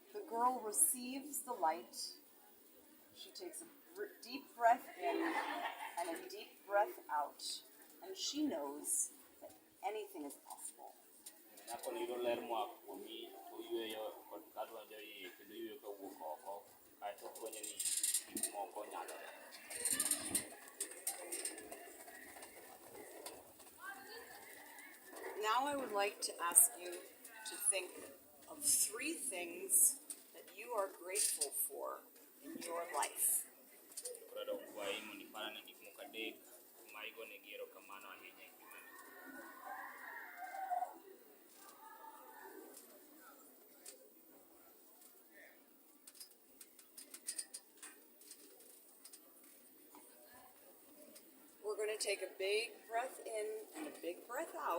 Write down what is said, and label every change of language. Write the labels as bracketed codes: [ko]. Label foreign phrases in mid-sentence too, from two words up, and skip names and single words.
[en] girl receives the light. She takes a deep breath in and a deep breath out, and she knows that anything is possible. [luo] Nyako ni yudo ler moa kuomi, oyueyo kod kadonjo iye kendo oyueyo kawuok oko, kaeto fwenyo ni gik moko nyalore. [en] Now I would like to ask you to think of 3 things that you are grateful for in your life. [luo] Koro kwayi mondo iparane gik moko 3 ma igonegi erokamano ahinya e ngimani. [en] We're going to take a big breath in and a big breath out.